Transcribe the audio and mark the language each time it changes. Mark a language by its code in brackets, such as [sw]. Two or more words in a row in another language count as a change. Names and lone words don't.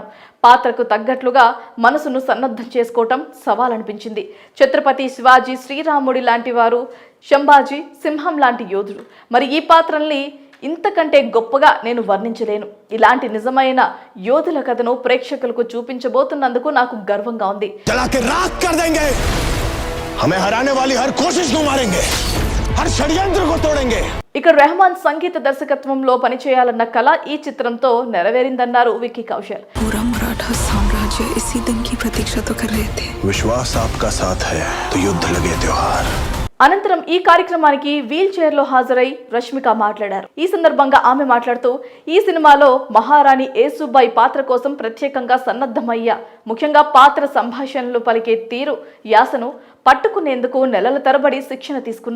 [te] పాత్రకు తగ్గట్లుగా మనసును సన్నద్ధం చేసుకోవటం సవాల్ అనిపించింది. ఛత్రపతి శివాజీ శ్రీరాముడి లాంటి వారు, శంభాజీ సింహం లాంటి యోధుడు. మరి ఈ పాత్రల్ని ఇంతకంటే గొప్పగా నేను వర్ణించలేను. ఇలాంటి నిజమైన యోధుల కథను ప్రేక్షకులకు చూపించబోతున్నందుకు నాకు గర్వంగా ఉంది. [hi] हमें हराने वाली हर कोशिश को मारेंगे, हर षड्यंत्र को तोड़ेंगे. [te] ఇక రెహమాన్ సంగీత దర్శకత్వంలో పనిచేయాలన్న కళ ఈ చిత్రంతో నెరవేరిందన్నారు వికీ కౌశల్. [hi] पूरा मराठा साम्राज्य इसी दिन की प्रतीक्षा तो कर रहे थे. विश्वास आपका साथ है तो युद्ध लगे त्योहार. [te] అనంతరం ఈ కార్యక్రమానికి వీల్ చైర్ లో హాజరై రష్మిక మాట్లాడారు. ఈ సందర్భంగా ఆమె మాట్లాడుతూ, ఈ సినిమాలో మహారాణి యేసుబాయి పాత్ర కోసం ప్రత్యేకంగా సన్నద్ధమయ్యా. ముఖ్యంగా పాత్ర సంభాషణలు పలికే తీరు, యాసను పట్టుకునేందుకు నెలల తరబడి శిక్షణ తీసుకున్నా.